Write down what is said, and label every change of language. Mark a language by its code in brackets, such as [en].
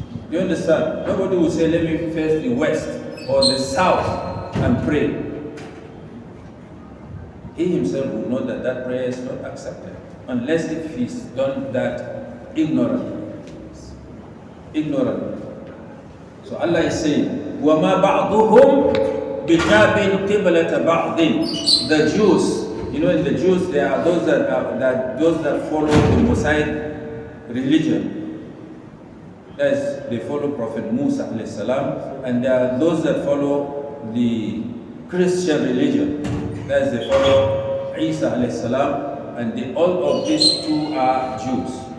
[en] You understand? Nobody will say, let me face the west or the south and pray. He himself will know that that prayer is not accepted, unless if he's done that ignorantly. So Allah is saying, [ar] وَمَا بَعْضُهُمْ بِتَابٍ قِبْلَةَ بَعْضٍ. [en] The Jews, in the Jews, there are those that follow the Mosaic religion. That is, they follow Prophet Musa alayhi salam, and there are those that follow the Christian religion. That is, they follow Isa alayhi salam, and all of these two are Jews.